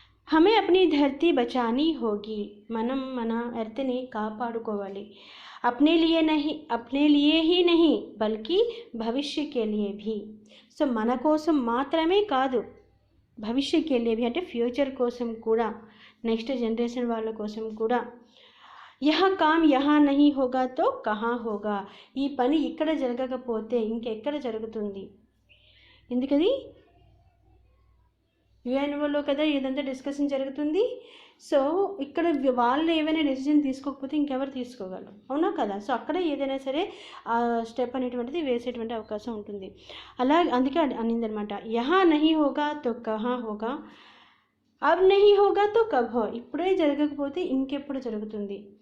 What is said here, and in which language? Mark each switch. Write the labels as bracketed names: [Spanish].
[Hindi] हमें अपनी धरती बचानी होगी, [Telugu] మనం మన ఎర్త్ని కాపాడుకోవాలి। [Hindi] अपने लिए ही नहीं बल्कि भविष्य के लिए भी। [Telugu] సో మన కోసం మాత్రమే కాదు, [Hindi] భవిష్య के लिए भी [Telugu] అంటే ఫ్యూచర్ కోసం కూడా, నెక్స్ట్ జనరేషన్ వాళ్ళ కోసం కూడా। [Hindi] यह काम यहाँ नहीं होगा तो कहाँ होगा, [Telugu] ఈ పని ఇక్కడ జరగకపోతే ఇంకెక్కడ జరుగుతుంది। ఎందుకది యుఎన్ఓలో కదా ఇదంతా డిస్కషన్ జరుగుతుంది। సో ఇక్కడ వాళ్ళు ఏమైనా డెసిజన్ తీసుకోకపోతే ఇంకెవరు తీసుకోగలరు, అవునా కదా। సో అక్కడ ఏదైనా సరే ఆ స్టెప్ అనేటువంటిది వేసేటువంటి అవకాశం ఉంటుంది। అలా అందుకే అనిందనమాట, [Hindi] యహా నహీ హోగా తో కహా హోగా, అబ్ నహీ హోగా తో కబ్ హో, [Telugu] ఇప్పుడే జరగకపోతే ఇంకెప్పుడు జరుగుతుంది।